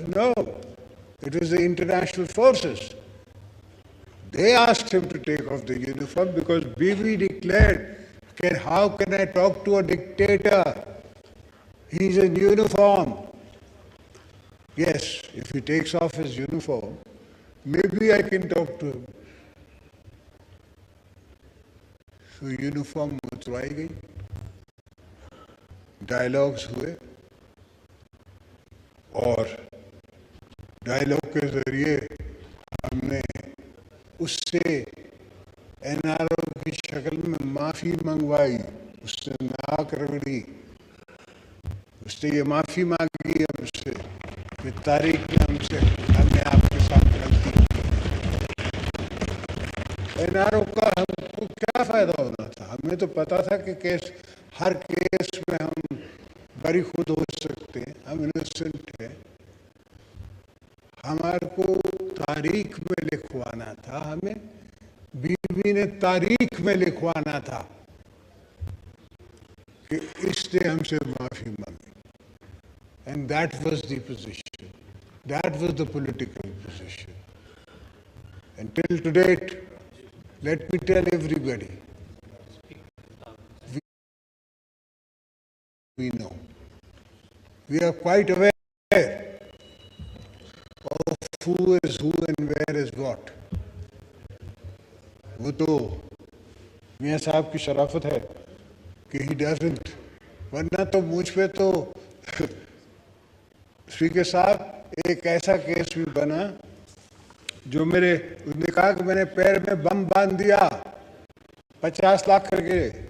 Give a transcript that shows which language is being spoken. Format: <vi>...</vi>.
<en>No, it was the international forces. They asked him to take off the uniform because Bibi declared, how can I talk to a dictator? He's in uniform. Yes, if he takes off his uniform, maybe I can talk to him. So uniform</en> <hi>उतरवाई गई, dialogues हुए और dialogue के जरिए हमने उससे NRO की शक्ल में माफी मंगवाई, उसने नाक रगड़ी, उसने ये माफी मांगी हमसे कि तारीख में हमने आपके साथ गलती की। एनआरओ का हमको क्या फायदा होना था? हमें तो पता था कि हर केस में हम बरी खुद हो सकते हैं, हम इनोसेंट हैं। हमारे को तारीख में लिखवाना था, हमें बीवी ने तारीख में लिखवाना था कि इसने हमसे माफी मांगी।</hi> <en>And that was the position, that was the political position. And till to date, let me tell everybody, we know, we are quite aware of who is who and where is what.</en> <hi>वो तो मियाँ साहब की शराफत है कि</hi> <en>he doesn't,</en> <hi>वरना तो मुझ पे तो स्पीकर साहब एक ऐसा केस भी बना जो उसने कहा कि मैंने पैर में बम बांध दिया 50 लाख करके।</hi>